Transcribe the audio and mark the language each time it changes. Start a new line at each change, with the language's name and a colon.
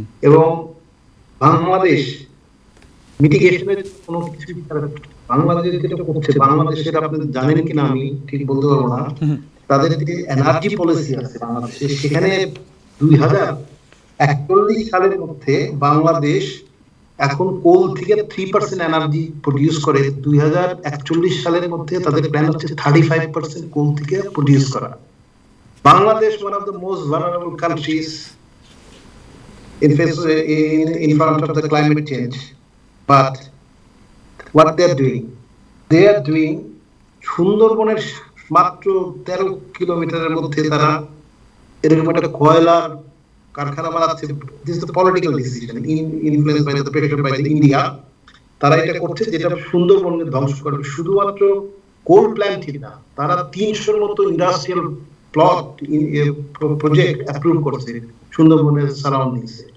Bangla: এবং বাংলাদেশ মিটিগেশনের কোনো কিছু বাংলাদেশ যেটা করছে, বাংলাদেশের আপনি জানেন কিনা আমি ঠিক বলতে পারবো না, তাদের যে এনার্জি পলিসি আছে বাংলাদেশে, সেখানে 2041 সালের মধ্যে বাংলাদেশ এখন কোল থেকে 3% এনার্জি প্রডিউস করে। 2041 সালের মধ্যে তাদের প্ল্যান হচ্ছে 35% কোল থেকে প্রডিউস করা।
English: Bangladesh one of the most vulnerable countries in front of the climate change, but what they are doing
Bangla: সুন্দরবনের মাত্র 13 কিলোমিটারের মধ্যে তারা এরকম একটা কয়লার কারখানা বানাচ্ছে।
English: This is the political decision influenced by the pressure by the India.
Bangla: তারা এটা করছে যেটা সুন্দরবনকে ধ্বংস করবে। শুধুমাত্র কোল প্ল্যান্টই না, তারা 300-র মতো ইন্ডাস্ট্রিয়াল প্লট প্রজেক্ট অ্যাপ্রুভ করছে সুন্দরবনের সারাউন্ডিংসে।